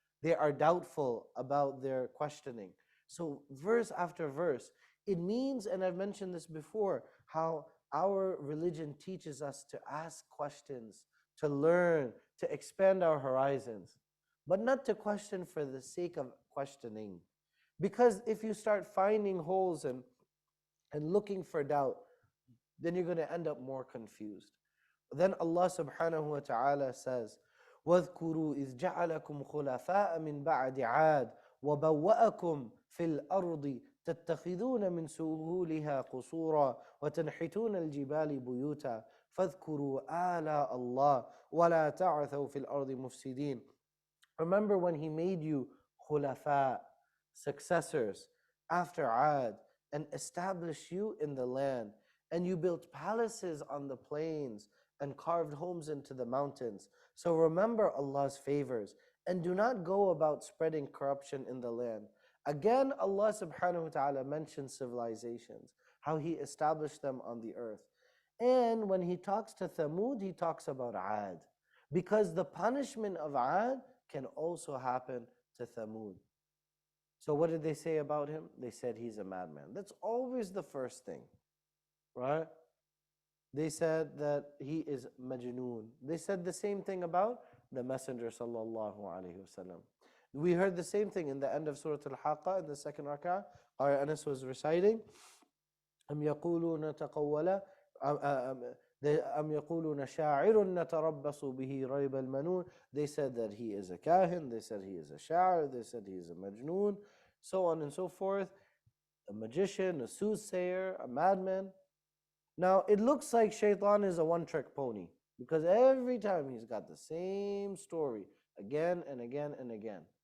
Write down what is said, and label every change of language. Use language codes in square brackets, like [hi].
[en] They are doubtful about their questioning. So verse after verse, it means, and I've mentioned this before, how our religion teaches us to ask questions, to learn, to expand our horizons, but not to question for the sake of questioning. Because if you start finding holes and looking for doubt, then you're going to end up more confused. Then Allah subhanahu wa ta'ala says, [ar] وَاذْكُرُوا إِذْ جَعَلَكُمْ خُلَفَاءَ مِنْ بَعْدِ عَادٍ وَبَوَّأَكُمْ فِي الْأَرْضِ تَتَّخِذُونَ مِنْ سُهُولِهَا قُصُورًا وَتَنْحِتُونَ الْجِبَالِ بُيُوتًا فَاذْكُرُوا آلَاءَ اللَّهِ وَلَا تَعْثَوْا فِي الْأَرْضِ مُفْسِدِينَ. [en] Remember when He made you khulafa, successors, after Ad, and established you in the land, and you built palaces on the plains and carved homes into the mountains. So remember Allah's favors, and do not go about spreading corruption in the land. Again, Allah subhanahu wa ta'ala mentions civilizations, how He established them on the earth. And when He talks to Thamud, He talks about Ad, because the punishment of Ad can also happen to Thamud. So what did they say about him? They said he's a madman. That's always the first thing, right? They said that he is majnoon. They said the same thing about the Messenger sallallahu alaihi wasallam. We heard the same thing in the end of Surah Al-Halaqa in the second rak'ah. Our Anas was reciting, [ar] أَمْ يَقُولُونَ تَقَوَّلَ أَمْ يَقُولُونَ شَاعِرٌ نَتَرَبَّصُ بِهِ رَيْبَ الْمَنُونَ. [en] They said that he is a kahin, they said he is a sha'ir, they said he is a majnoon, so on and so forth, a magician, a soothsayer, a madman. Now, it looks like Shaitan is a one-trick pony, because every time he's got the same story again and again and again.